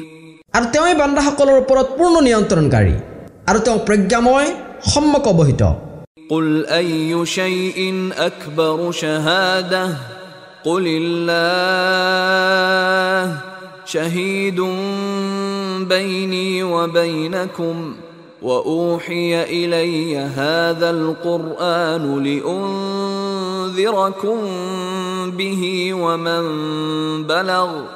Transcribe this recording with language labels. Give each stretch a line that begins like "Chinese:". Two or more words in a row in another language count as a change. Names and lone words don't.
Assamese: আৰু তেওঁই বান্দাসকলৰ ওপৰত পূৰ্ণ নিয়ন্ত্ৰণকাৰী আৰু তেওঁ প্ৰজ্ঞাময় সম্যক অৱহিত।
Arabic: قل أي شيء أكبر شهادة قل الله شهيد بيني وبينكم وأوحي إلي هذا القرآن لأنذركم به ومن بلغ